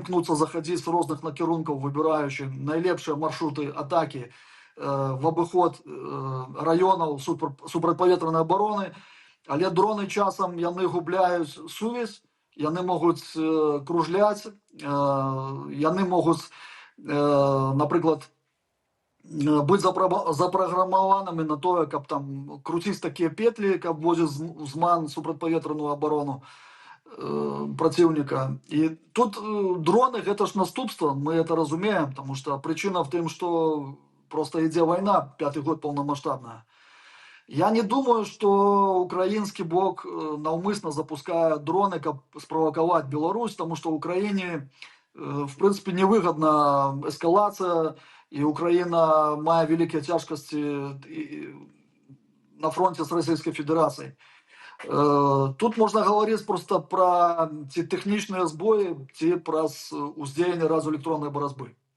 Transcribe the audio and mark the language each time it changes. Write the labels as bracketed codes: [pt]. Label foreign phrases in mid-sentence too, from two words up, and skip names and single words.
[be] імкнуцца заходзіць з розных накірункаў, выбіраючы найлепшыя маршруты атакі в абыход раёнаў супрацьпаветранай абароны, але дроны часам яны губляюць сувязь, яны могуць кружляць, яны могуць, напрыклад, быць запраграмаванымі на тое, каб там круціць такія петлі, каб возіць зман супрацьпаветраную абарону праціўніка. І тут дроны гэта ж наступства, [ru] мы это [be] разумеем, [ru] потому что причина [be] в тым, што просто ідзе вайна, 5-й год паўнамаштабная. [ru] Я не думаю, что украинский бок навмысно запускает дроны, каб справоковать Беларусь, потому что Украине, в принципе, невыгодна эскалация, и Украина мае великие тяжкости на фронте с Российской Федерацией. Тут можно говорить просто про [be] ці тэхнічныя збоі, ці про уздзеянне радыёэлектроннай барацьбы.